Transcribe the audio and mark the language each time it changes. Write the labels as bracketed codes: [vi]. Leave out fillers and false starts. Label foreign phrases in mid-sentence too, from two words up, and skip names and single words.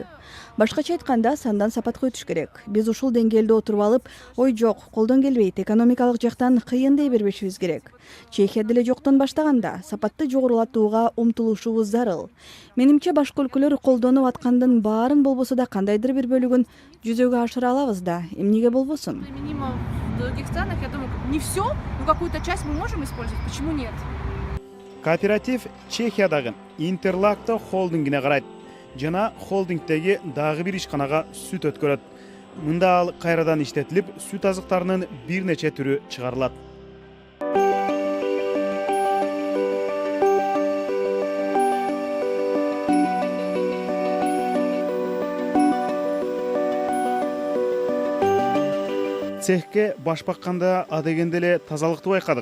[ky] Башкача айтканда сандан сапатка өтүш керек. Биз ушул деңгээлде отуруп алып, ой жок, колдон келбейт, экономикалык жактан кыйын дей бербешибиз керек. Чехия деле жоктон баштаганда сапатты жогорулатууга умтулушубуз зарыл. Менимче башка өлкөлөр колдонуп аткандын баарын болбосо да кандайдыр бир бөлүгүн жүзөгө ашыра алабыз да, эмнеге болбосун? [ru] Применимо в других странах, я думаю, не все, но какую-то часть мы можем использовать, почему нет? [ky] Кооператив Чехиядагы Интерлакто холдингине карайт. Жана холдингдеги дагы бир ишканага сүт өткөрөт. Мында ал кайрадан иштетилип, сүт азыктарынын бир нече түрү чыгарылат. Цехке баш бакканда адегенде эле тазалыкты байкадык.